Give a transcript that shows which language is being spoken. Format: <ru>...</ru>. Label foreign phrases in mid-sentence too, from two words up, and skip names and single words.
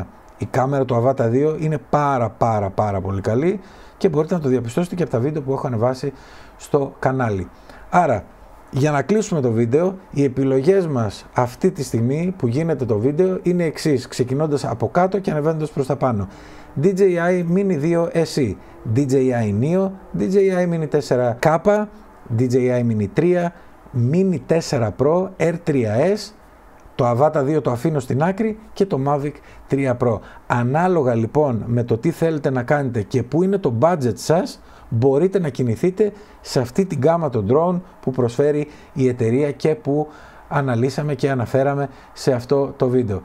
<el>Η κάμερα του Avata 2 είναι πάρα πολύ καλή και μπορείτε να το διαπιστώσετε και από τα βίντεο που έχω ανεβάσει στο κανάλι. Άρα, για να κλείσουμε το βίντεο, οι επιλογές μας αυτή τη στιγμή που γίνεται το βίντεο είναι εξής, ξεκινώντας από κάτω και ανεβαίνοντας προς τα πάνω. DJI Mini 2 SE, DJI Neo, DJI Mini 4K, DJI Mini 3, Mini 4 Pro, R3S, το Avata 2 το αφήνω στην άκρη και το Mavic 3 Pro. Ανάλογα λοιπόν με το τι θέλετε να κάνετε και πού είναι το budget σας, μπορείτε να κινηθείτε σε αυτή την γκάμα των drone που προσφέρει η εταιρεία και που αναλύσαμε και αναφέραμε σε αυτό το βίντεο.</el>